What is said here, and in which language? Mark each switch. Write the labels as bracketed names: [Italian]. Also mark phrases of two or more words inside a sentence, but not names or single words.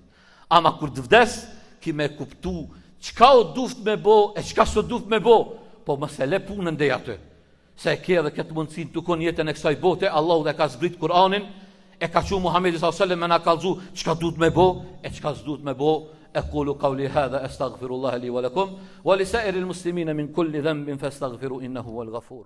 [Albanian] Ama kur të vdes, ki me kuptu çka o duft me bo, e çka s'o duft me bo, po mos e le punën ndaj aty. Se e ke edhe këtë mundësinë të kon jetën e kësaj bote, Allahu dhe ka zbrit Kur'anin, e ka thënë Muhamedi [Arabic] صلى الله عليه وسلم [Albanian] me na kallzu çka duhet me bo, e çka s'duhet me bo. [Arabic] أقول قولي هذا أستغفر الله لي ولكم ولسائر المسلمين من كل ذنب فاستغفروا إنه هو الغفور